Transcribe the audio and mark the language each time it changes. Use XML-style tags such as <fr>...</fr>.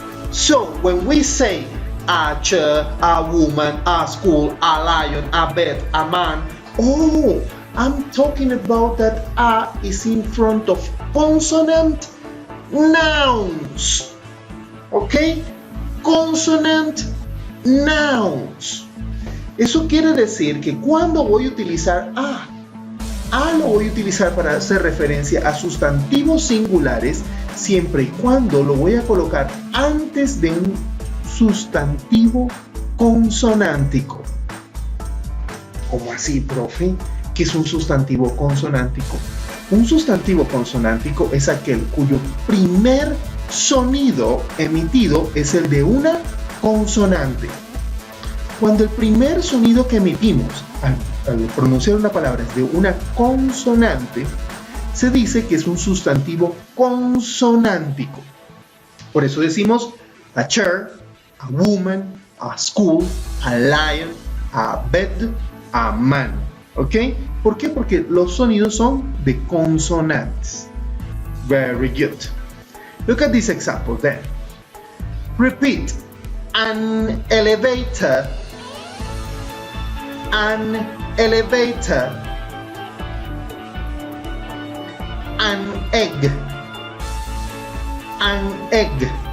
<en>So when we say a chair, a woman, a school, a lion, a bed, a man, oh, I'm talking about that a is in front of consonant nouns. Okay? Consonant nouns.</en> <es>Eso quiere decir que cuando voy a utilizar a lo voy a utilizar para hacer referencia a sustantivos singulares siempre y cuando lo voy a colocar antes de un sustantivo consonántico. ¿Cómo así, profe? ¿Qué es un sustantivo consonántico? Un sustantivo consonántico es aquel cuyo primer sonido emitido es el de una consonante. Cuando el primer sonido que emitimos al pronunciar una palabra es de una consonante, se dice que es un sustantivo consonántico. Por eso decimos</es> <en>a chair, a woman, a school, a lion, a bed, a man.</en> <es>¿Ok? ¿Por qué? Porque los sonidos son de consonantes.</es> <en>Very good. Look at this example then. Repeat. An elevator. An elevator. An egg. An egg.</en>